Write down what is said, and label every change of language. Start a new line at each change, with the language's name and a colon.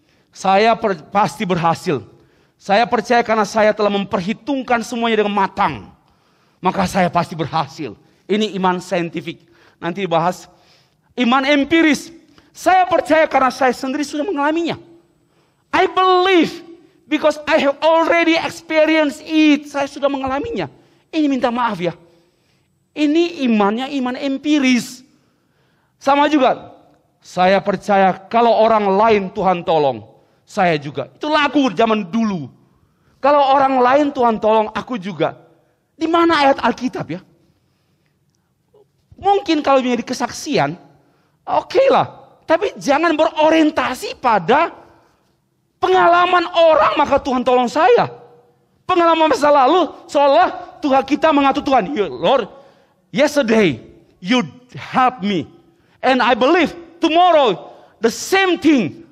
Indonesian: Saya pasti berhasil. Saya percaya karena saya telah memperhitungkan semuanya dengan matang. Maka saya pasti berhasil. Ini iman saintifik. Nanti dibahas. Iman empiris. Saya percaya karena saya sendiri sudah mengalaminya.
English: I believe because I have already experienced it.
Indonesian: Saya sudah mengalaminya. Ini minta maaf ya. Ini imannya iman empiris. Sama juga. Saya percaya kalau orang lain Tuhan tolong. Saya juga. Itu lagu zaman dulu. Kalau orang lain Tuhan tolong, aku juga. Di mana ayat Alkitab ya? Mungkin kalau menjadi kesaksian, oke lah. Tapi jangan berorientasi pada pengalaman orang maka Tuhan tolong saya. Pengalaman masa lalu seolah Tuhan kita mengatur Tuhan.
English: Lord, yesterday you help me. And I believe tomorrow the same thing.